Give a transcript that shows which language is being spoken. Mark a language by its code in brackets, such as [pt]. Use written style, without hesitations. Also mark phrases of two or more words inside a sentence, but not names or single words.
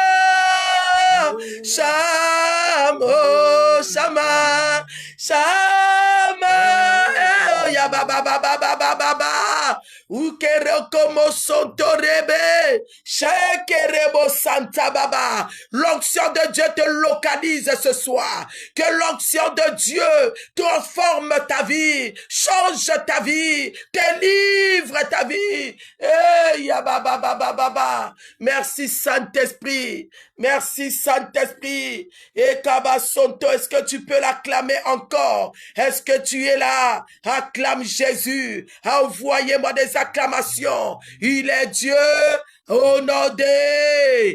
[fr] Shama, oh Shama, Shama, ya ba ba ba ba ba ba ba ba. Ukere como sontorebe, Shekerebo Santa Baba. L'onction de Dieu te localise ce soir. Que l'onction de Dieu transforme ta vie, change ta vie, délivre ta vie. Eh, ya baba baba baba. Merci Saint-Esprit. Merci Saint-Esprit. Et Kabasonto, est-ce que tu peux l'acclamer encore? Est-ce que tu es là? Acclame Jésus. Envoyez-moi des acclamations. Il est Dieu. Au nom de...